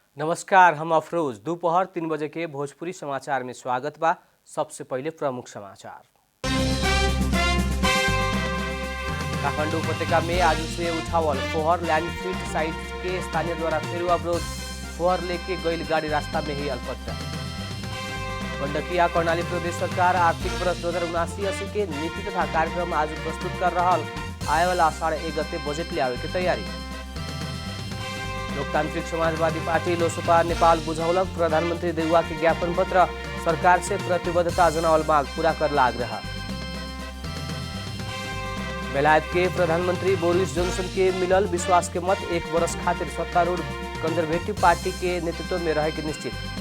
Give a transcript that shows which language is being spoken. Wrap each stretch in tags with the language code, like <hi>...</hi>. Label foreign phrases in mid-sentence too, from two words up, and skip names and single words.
<bho>नमस्कार, हम अफरोज। दोपहर 3 बजे के भोजपुरी समाचार में स्वागत बा। सबसे पहले प्रमुख समाचार। काठमाडौँ उपत्यका में आज से उठावल फोहर</bho> <en>landfill site</en> <bho>के स्थानीय द्वारा फिर अवरोध। फोहर लेके गई गाड़ी रास्ता में ही अल्पत्र। गंडकी या कर्णाली प्रदेश सरकार आर्थिक वर्ष 2079-80 के नीति तथा कार्यक्रम आज प्रस्तुत कर रहा। आए वाला आषाढ़ 1 गते बजट ले आवे की तैयारी। लोकतांत्रिक समाजवादी पार्टी लोसपा नेपाल बुझौलक प्रधानमंत्री देउवा के ज्ञापन पत्र। सरकार से प्रतिबद्धता जनावल मांग पूरा कर आग्रह। बेलायत के प्रधानमंत्री बोरिस जॉनसन के मिलल विश्वास के मत। 1 वर्ष खातिर सत्तारूढ़ कंजर्वेटिव पार्टी के नेतृत्व में रहे के निश्चित।</bho>